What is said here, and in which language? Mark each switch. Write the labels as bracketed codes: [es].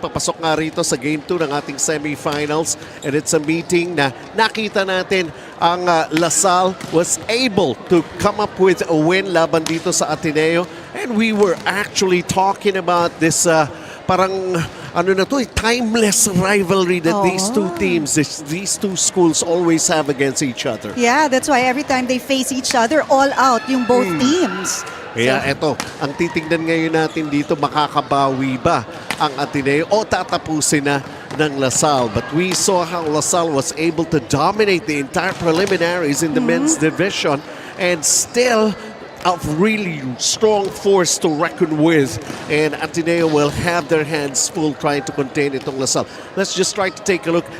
[tl] Papasok nga rito sa Game 2 ng ating semifinals. [en] And it's a meeting [tl] na nakita natin ang [en] LaSalle was able to come up with a win laban dito sa Ateneo. And we were actually talking about this [tl] parang ano na to, [en] timeless rivalry that these two teams, these two schools always have against each other. Yeah, that's why every time they face each other, all out yung both teams. [tl] Kaya eto, ang titingnan ngayon natin dito, makakabawi ba ang Ateneo o tatapusin na ng LaSalle? [en] But we saw how LaSalle was able to dominate the entire preliminaries in the men's division and still a really strong force to reckon with. And Ateneo will have their hands full trying to contain itong LaSalle. Let's just try to take a look.